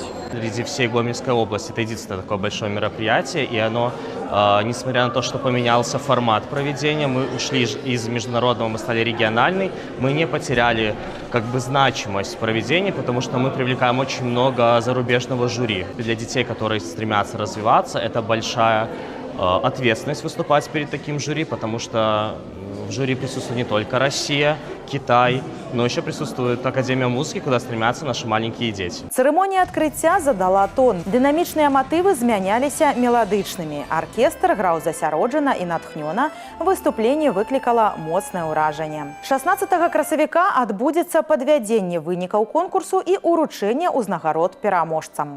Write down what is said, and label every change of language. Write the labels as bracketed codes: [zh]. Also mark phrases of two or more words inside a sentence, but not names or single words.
[ru] Среди всей Гомельской области это единственное такое большое мероприятие, и оно, несмотря на то, что поменялся формат проведения, мы ушли из международного, мы стали региональный, мы не потеряли значимость проведения, потому что мы привлекаем очень много зарубежного жюри. Для детей, которые стремятся развиваться, это большая ответственность выступать перед таким жюри, потому что в жюри присутствует не только Россия, Китай, но еще присутствует Академия музыки, куда стремятся наши маленькие дети. [be] Церемонія адкрыцця задала тон. Дынамічныя матывы змяняліся меладычнымі. Аркестр граў засяроджана і натхнёна. Выступленне выклікала моцнае ўражанне. 16 красавіка адбудзецца падвядзенне вынікаў конкурсу і ўручэнне ўзнагарод пераможцам.